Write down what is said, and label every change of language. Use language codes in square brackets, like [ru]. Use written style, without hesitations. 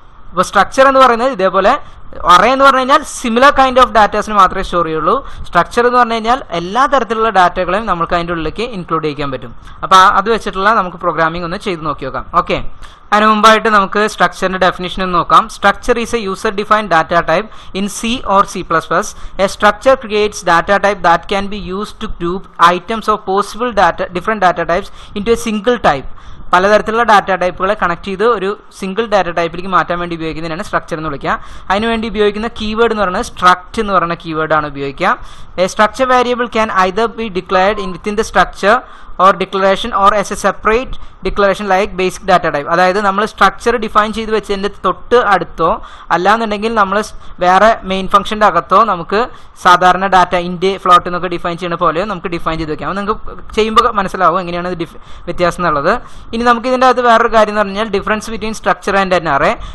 [ml] അപ്പോൾ സ്ട്രക്ചർ എന്ന് പറയുന്നത് ഇതേപോലെ അറേ എന്ന് പറഞ്ഞു കഴിഞ്ഞാൽ [en] similar kind of [ml] ഡാറ്റാസിന് മാത്രമേ സ്റ്റോർ ചെയ്യുള്ളൂ. സ്ട്രക്ചർ എന്ന് പറഞ്ഞു കഴിഞ്ഞാൽ എല്ലാ തരത്തിലുള്ള ഡാറ്റകളെയും നമുക്ക് അതിൻ്റെ ഉള്ളിലേക്ക് ഇൻക്ലൂഡ് ചെയ്യാൻ പറ്റും. അപ്പോൾ അത് വെച്ചിട്ടുള്ള നമുക്ക് പ്രോഗ്രാമിംഗ് ഒന്ന് ചെയ്ത് നോക്കി നോക്കാം. ഓക്കെ, അതിന് മുമ്പായിട്ട് നമുക്ക് സ്ട്രക്ചറിന്റെ ഡെഫിനിഷൻ ഒന്ന് നോക്കാം. [en] Structure is a user defined data type in C or C++. A structure creates data type that can be used to group items of possible different data types into a single type. [ml] പലതരത്തിലുള്ള data ടൈപ്പുകളെ connect ചെയ്ത് ഒരു single data ടൈപ്പിലേക്ക് മാറ്റാൻ വേണ്ടി ഉപയോഗിക്കുന്നതിനാണ് structure എന്ന് വിളിക്കുക. അതിനുവേണ്ടി ഉപയോഗിക്കുന്ന keyword എന്ന് പറയുന്നത് സ്ട്രക്റ്റ് എന്ന് പറയുന്ന കീവേഡാണ് ഉപയോഗിക്കുക. [en] A structure variable can either be declared within the structure or declaration or as a separate declaration like basic data type. [ml] അതായത് നമ്മൾ സ്ട്രക്ചർ ഡിഫൈൻ ചെയ്ത് വെച്ചതിൻ്റെ തൊട്ട് അടുത്തോ അല്ലാന്നുണ്ടെങ്കിൽ നമ്മൾ വേറെ മെയിൻ ഫംഗ്ഷൻ്റെ അകത്തോ നമുക്ക് സാധാരണ ഡാറ്റ ഇൻറ്റ് ഫ്ലോട്ട് എന്നൊക്കെ ഡിഫൈൻ ചെയ്യുന്ന പോലെയോ നമുക്ക് ഡിഫൈൻ ചെയ്ത് വെക്കാം. നിങ്ങൾക്ക് ചെയ്യുമ്പോൾ മനസ്സിലാവും എങ്ങനെയാണ് വ്യത്യാസം എന്നുള്ളത്. ഇനി നമുക്ക് ഇതിൻ്റെ അകത്ത് വേറൊരു കാര്യം എന്ന് പറഞ്ഞാൽ [en] Difference between structure and an array.